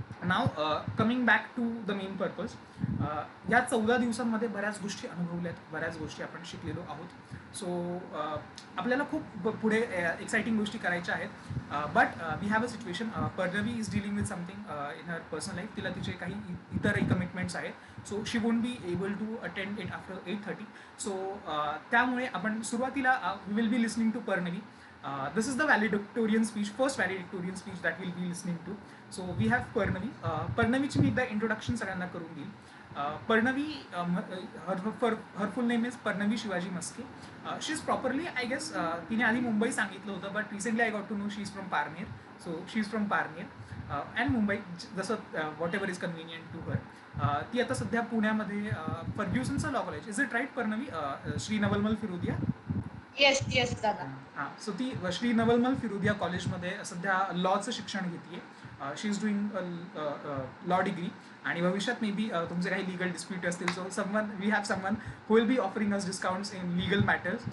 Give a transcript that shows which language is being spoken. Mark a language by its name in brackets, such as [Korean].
[English] Now coming back to the main purpose. [Marathi] या 14 दिवसांमध्ये बऱ्याच गोष्टी अनुभवल्यात, बऱ्याच गोष्टी आपण शिकलेलो आहोत. सो आपल्याला खूप पुढे एक्साइटिंग गोष्टी करायच्या आहेत. [English] But we have a situation. Parnavi is dealing with something in her personal life. [Marathi] तिला तिचे काही इतरही कमिटमेंट्स आहेत. [English] So she won't be able to attend it after 8:30. So [Marathi] त्यामुळे आपण सुरुवातीला [English] We will be listening to Parnavi. This is the valedictorian speech, first valedictorian speech that we'll be listening to. So we have Parnavi. [Marathi] Parnaviची मी एकदा introduction सगळ्यांना करून देईल. [English] Parnavi, her full name is Parnavi Shivaji Maske. She is properly, I guess, [Marathi] तिने आधी मुंबई सांगितलं होतं, [English] but recently I got to know she is from Parner. So she is from Parner and Mumbai, जसं whatever is convenient to her. [Marathi] ती आता सध्या पुण्यामध्ये फर्ग्युसनचं law college, [English] is it right [Marathi] पर्णवी, Shri Navalmal Firodia. Yes yes दादा. हां, सो ती श्री नवलमल फिरोदिया कॉलेजमध्ये सध्या लॉचं शिक्षण घेते. [English] she is doing law degree, [Marathi] आणि भविष्यात मे बी तुमचे काही लिगल डिस्प्यूट असतील, [English] So we have someone who will be offering us discounts in legal matters.